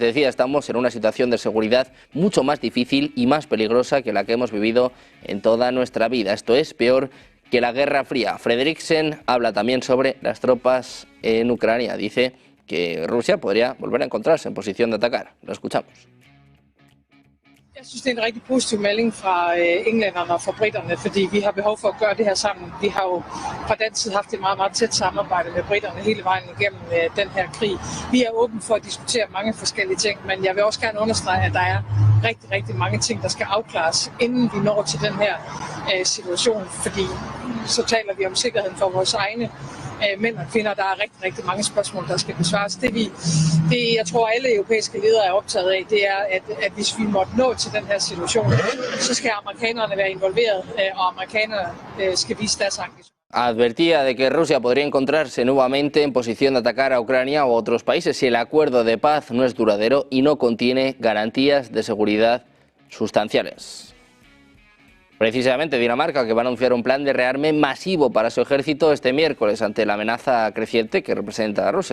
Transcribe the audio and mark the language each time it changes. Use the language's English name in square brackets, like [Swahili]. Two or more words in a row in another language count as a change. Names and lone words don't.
[Spanish] Decía, estamos en una situación de seguridad mucho más difícil y más peligrosa que la que hemos vivido en toda nuestra vida. Esto es peor que la Guerra Fría. Frederiksen habla también sobre las tropas en Ucrania. Dice que Rusia podría volver a encontrarse en posición de atacar. Lo escuchamos. [Danish] Jeg synes, det er en rigtig positiv melding fra englænderne og fra britterne, fordi vi har behov for at gøre det her sammen. Vi har jo fra dansk side haft et meget, meget tæt samarbejde med britterne hele vejen igennem den her krig. Vi er åbne for at diskutere mange forskellige ting, men jeg vil også gerne understrege, at der er rigtig, rigtig mange ting, der skal afklares, inden vi når til den her situation, fordi så taler vi om sikkerheden for vores egne mænd og kvinder. Der er rigtig, rigtig mange spørgsmål, der skal besvares. Det jeg tror, alle europæiske ledere er optaget af, det er, at hvis vi måtte nå til den her situation, så skal amerikanerne være involveret, og amerikanerne skal vise deres engagement. [Spanish] Advertía de que Rusia podría encontrarse nuevamente en posición de atacar a Ucrania o a otros países si el acuerdo de paz no es duradero y no contiene garantías de seguridad sustanciales. Precisamente Dinamarca, que va a anunciar un plan de rearme masivo para su ejército este miércoles ante la amenaza creciente que representa a Rusia.